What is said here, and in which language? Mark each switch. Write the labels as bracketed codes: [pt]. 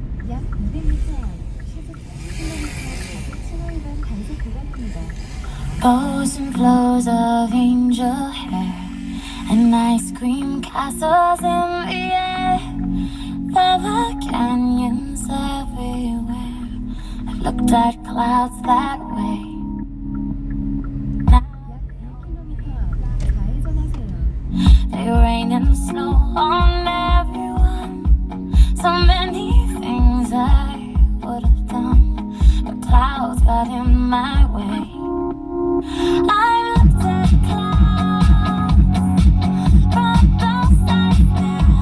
[ko] 약 200m 앞 시속 10km 과속 신호위반 단속 구간입니다. [en] Bows and flows of angel hair and ice cream castles in the air. Lava canyons everywhere. I've looked at clouds that way. Now [ko] 약 1km 앞 좌회전하세요. [en] they rain and snow on everyone. So many things I would have done, but clouds got in my way. I looked at clouds from both sides now.